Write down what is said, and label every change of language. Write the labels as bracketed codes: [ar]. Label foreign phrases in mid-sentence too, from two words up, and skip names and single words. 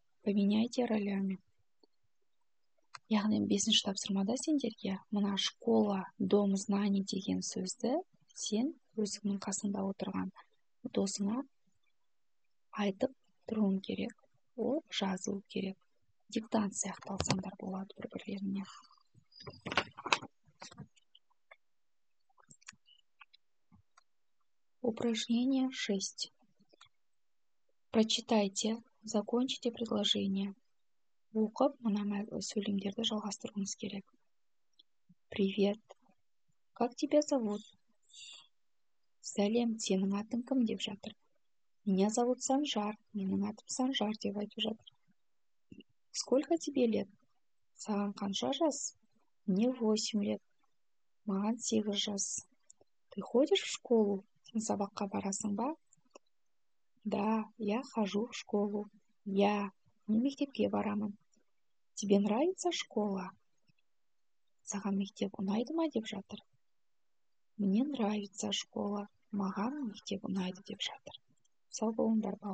[ru] Поменяйте ролями. [kk] Яғни 5-ші тапсырмада сендерге мына [ru] школа, дом, знаний [kk] деген сөзді сен өзіңнің қасында отырған досыңа айтып тұруың керек. Ол жазу керек. Диктант сияқты алсаңдар болады бір-бірлеріне. [ru] Упражнение 6. Прочитайте, закончите предложение. [kk] Оқып, мына сөйлемдерді жалғастыруыңыз керек. [ru] Привет. Как тебя зовут? [kk] Сәлем, сенің атың кім деп жатыр? [ru] Меня зовут Санжар. [kk] Менің атым Санжар деп айтып жатыр. [ru] Сколько тебе лет? [kk] Саған қанша жас? [ru] Мне 8 лет. [kk] Маған 8 жас. [ru] Ты ходишь в школу? [kk] Сен сабаққа барасың ба? [ru] Да, я хожу в школу. [kk] Я мен мектепке барамын. [ru] Тебе нравится школа? [kk] Саған мектеп ұнайды ма деп жатыр? [ru] Мне нравится школа. [kk] Маған мектеп ұнайды деп жатыр. Сау болыңдар, бауырлар.